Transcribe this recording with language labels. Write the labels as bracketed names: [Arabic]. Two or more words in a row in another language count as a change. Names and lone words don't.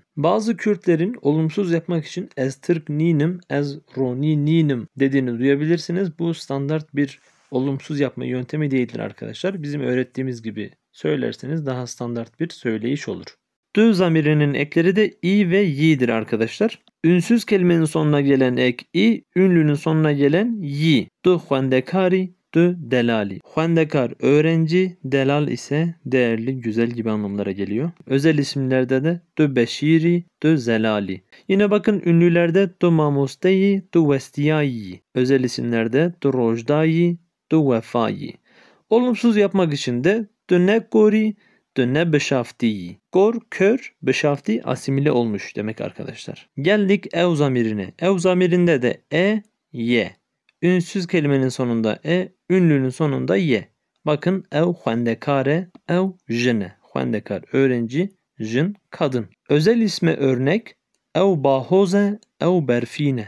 [Turkish] Bazı Kürtlerin olumsuz yapmak için [Kurdish] ez tırk ninim, ez roni ninim [Turkish] dediğini duyabilirsiniz. Bu standart bir olumsuz yapma yöntemi değildir arkadaşlar. Bizim öğrettiğimiz gibi söylerseniz daha standart bir söyleyiş olur. Dü zamirinin ekleri de i ve yi'dir arkadaşlar. Ünsüz kelimenin sonuna gelen ek i, ünlünün sonuna gelen yi. [Kurdish] Du huandekari, du delali. [Turkish] Huandekar öğrenci, delal ise değerli, güzel gibi anlamlara geliyor. Özel isimlerde de [Kurdish] du beşiri, du zelali. [Turkish] Yine bakın ünlülerde [Kurdish] du mamusteyi, du vestiyayi. [Turkish] Özel isimlerde [Kurdish] du rojdayi, du vefayı. [Turkish] Olumsuz yapmak için de [Kurdish] du ne gori, du ne beşaftiyi. [Turkish] Gor, kör, beşafti asimile olmuş demek arkadaşlar. Geldik ev zamirine. Ev zamirinde de ye. Ünsüz kelimenin sonunda ünlünün sonunda ye. [Kurdish] Bakın ev huandekare, ev jene. [Turkish] Huandekar öğrenci, jin kadın. Özel isme örnek [Kurdish] ev bahoze, ev berfine.